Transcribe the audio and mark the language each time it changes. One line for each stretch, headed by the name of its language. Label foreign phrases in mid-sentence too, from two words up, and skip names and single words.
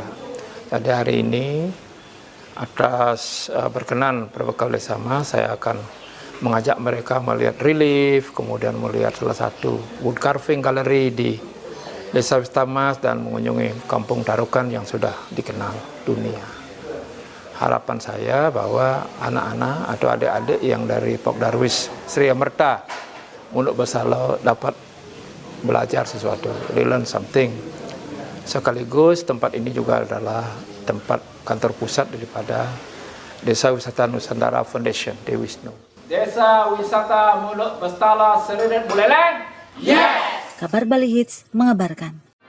Indonesian: Jadi hari ini atas berkenan berbekal Desa Mas, saya akan mengajak mereka melihat relief, kemudian melihat salah satu
English: wood carving gallery
Indonesian: di Desa Wisata Mas dan mengunjungi Kampung Darukan yang sudah dikenal dunia. Harapan saya bahwa anak-anak atau adik-adik yang dari Pok Darwis Sri Amerta Munduk Bestala dapat belajar sesuatu,
English: learn something.
Indonesian: Sekaligus tempat ini juga adalah tempat kantor pusat daripada Desa Wisata Nusantara Foundation di Wisnu. Desa Wisata Munduk Bestala Seririt Buleleng. Kabar Bali Hits mengabarkan.